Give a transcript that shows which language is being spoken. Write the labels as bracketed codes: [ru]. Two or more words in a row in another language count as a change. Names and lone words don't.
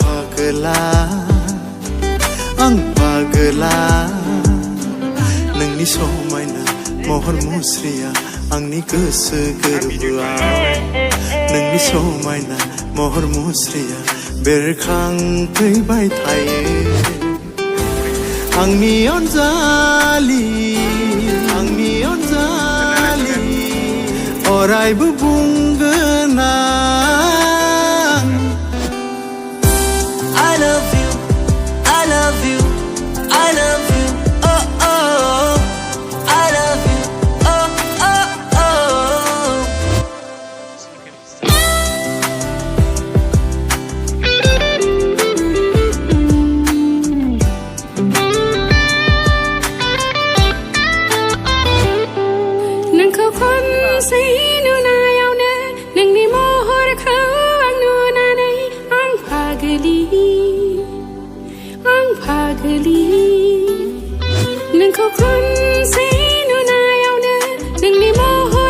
[brx] पागला नोंनि समायना महर मुस्रिया आंनि गोसो गोरबोआव नोंनि समायना महर मुस्रिया बेरखांफैबाय थायो आंनि अनजालि अरायबो बुंगोन आं [en] I love you, I love you, I love you, oh oh. I love you, oh oh oh. [brx] नोंखौ खनसे नुनायावनो नोंनि महरखौ आं नुनानै आं पागलि नोंखौ खनसे नुनायावनो नोंनि